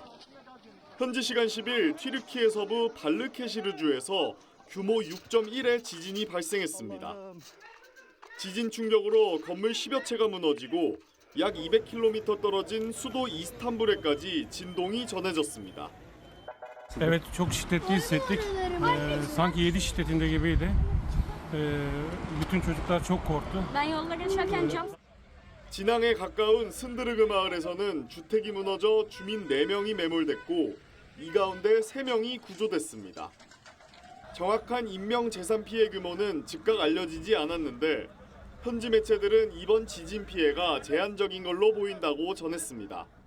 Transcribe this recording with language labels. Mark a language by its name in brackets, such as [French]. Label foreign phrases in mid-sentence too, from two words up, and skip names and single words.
[Korean] 현지 시간 10일 튀르키예 서부 발르케시르주에서 규모 6.1의 지진이 발생했습니다. 지진 충격으로 건물 10여 채가 mu너지고 약 200km 떨어진 수도 이스탄불에까지 진동이 전해졌습니다. [Turkish] Evet, çok şiddetli hissettik. Sanki 7 şiddetinde gibiydi. Bütün çocuklar çok korktu. [Korean] 진앙에 가까운 쓴드르그 마을에서는 주택이 무너져 주민 4명이 매몰됐고 이 가운데 3명이 구조됐습니다. 정확한 인명 재산 피해 규모는 즉각 알려지지 않았는데 현지 매체들은 이번 지진 피해가 제한적인 걸로 보인다고 전했습니다.